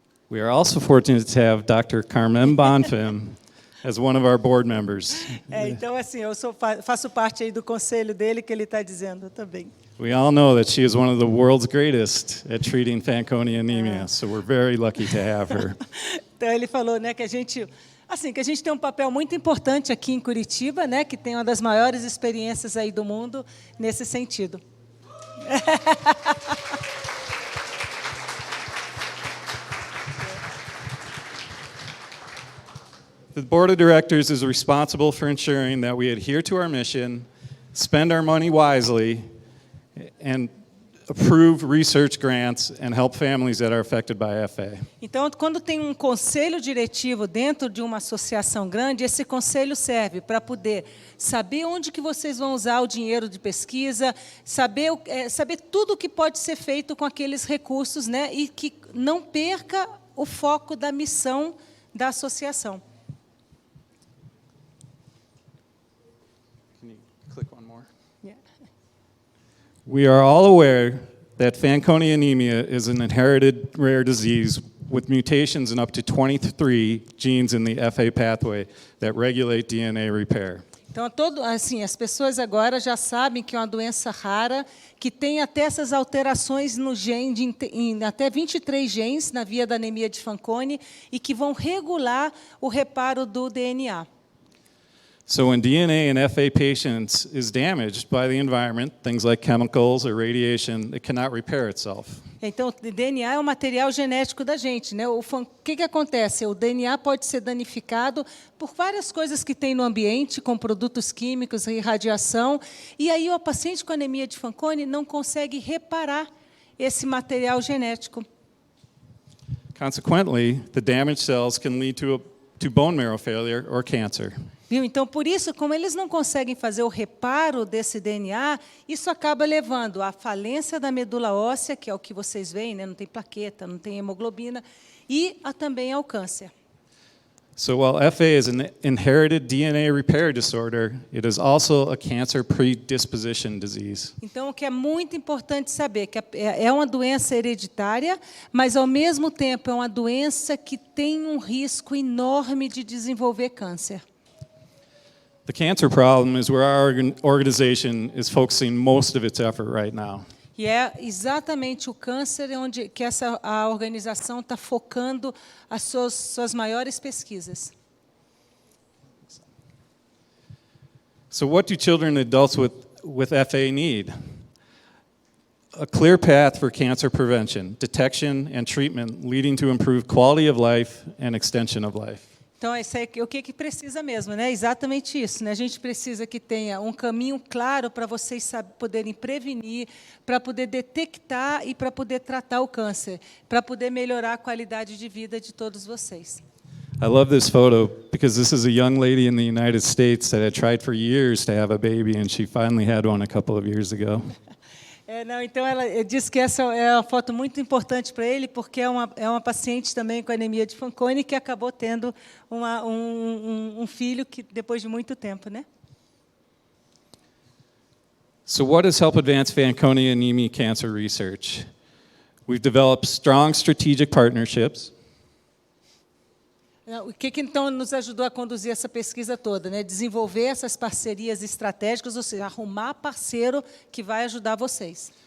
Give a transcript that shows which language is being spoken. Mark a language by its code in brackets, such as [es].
[en] We are also fortunate to have Dr. Carmen Bonfim as one of our board members. [pt] Então, assim, eu faço parte aí do conselho dele, que ele está dizendo também. [en] We all know that she is one of the world's greatest at treating Fanconi anemia, so we're very lucky to have her. [pt] Então, ele falou, né, que a gente tem um papel muito importante aqui em Curitiba, né, que tem uma das maiores experiências aí do mundo nesse sentido. [en] The board of directors is responsible for ensuring that we adhere to our mission, spend our money wisely, and approve research grants and help families that are affected by FA. [pt] Então, quando tem um conselho diretivo dentro de uma associação grande, esse conselho serve para poder saber onde que vocês vão usar o dinheiro de pesquisa, saber tudo o que pode ser feito com aqueles recursos, né, e que não perca o foco da missão da associação. [en] Click one more. Yeah. We are all aware that Fanconi anemia is an inherited rare disease with mutations in up to 23 genes in the FA pathway that regulate DNA repair. [pt] Então, as pessoas agora já sabem que é uma doença rara, que tem até essas alterações no gene, em até 23 genes na via da anemia de Fanconi, e que vão regular o reparo do DNA. [en] So when DNA in FA patients is damaged by the environment, things like chemicals or radiation, it cannot repair itself. [pt] Então, o DNA é o material genético da gente, né? O que acontece? O DNA pode ser danificado por várias coisas que tem no ambiente, com produtos químicos e radiação, e aí o paciente com anemia de Fanconi não consegue reparar esse material genético. [en] Consequently, the damaged cells can lead to bone marrow failure or cancer. [pt] Viu? Então, por isso, como eles não conseguem fazer o reparo desse DNA, isso acaba levando à falência da medula óssea, que é o que vocês veem, né? Não tem plaqueta, não tem hemoglobina, e também ao câncer. [en] So while FA is an inherited DNA repair disorder, it is also a cancer predisposition disease. [pt] Então, o que é muito importante saber que é uma doença hereditária, mas ao mesmo tempo é uma doença que tem um risco enorme de desenvolver câncer. [en] The cancer problem is where our organization is focusing most of its effort right now. [pt] E é exatamente o câncer onde que a organização está focando as suas maiores pesquisas. [en] So what do children and adults with FA need? A clear path for cancer prevention, detection, and treatment leading to improved quality of life and extension of life. [pt] Então, isso é o que precisa mesmo, né? Exatamente isso, né? A gente precisa que tenha um caminho claro para vocês poderem prevenir, para poder detectar e para poder tratar o câncer, para poder melhorar a qualidade de vida de todos vocês. [en] I love this photo because this is a young lady in the United States that had tried for years to have a baby, and she finally had one a couple of years ago. [pt] Então, ela disse que essa é uma foto muito importante para ele, porque é uma paciente também com anemia de Fanconi que acabou tendo um filho que, depois de muito tempo, né? [en] So what does help advance Fanconi anemia cancer research? We've developed strong strategic partnerships. [pt] O que então nos ajudou a conduzir essa pesquisa toda, né? Desenvolver essas parcerias estratégicas, ou seja, arrumar parceiro que vai ajudar vocês.